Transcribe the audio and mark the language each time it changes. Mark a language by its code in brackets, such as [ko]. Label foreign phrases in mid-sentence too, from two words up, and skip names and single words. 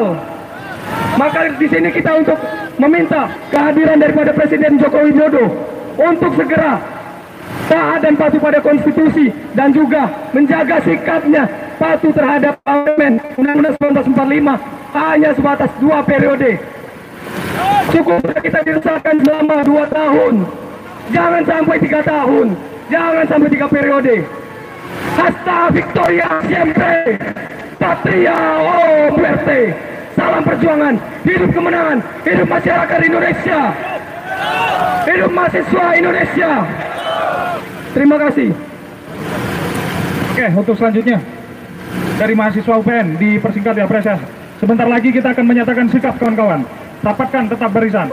[id] Maka di sini kita untuk meminta kehadiran daripada Presiden Joko Widodo untuk segera taat dan patuh pada konstitusi dan juga menjaga sikapnya patuh terhadap amandemen Undang-Undang 1945 hanya sebatas 2 periode. Cukup kita diresahkan selama 2 tahun. Jangan sampai 3 tahun. Jangan sampai 3 periode. [es] Hasta Victoria siempre. Patria o muerte. [id] Salam perjuangan. Hidup kemenangan. Hidup masyarakat Indonesia. Hidup mahasiswa Indonesia. Terima kasih. Oke, untuk selanjutnya dari mahasiswa UPN dipersingkat ya Pres ya. Sebentar lagi kita akan menyatakan sikap kawan-kawan. Rapatkan tetap barisan.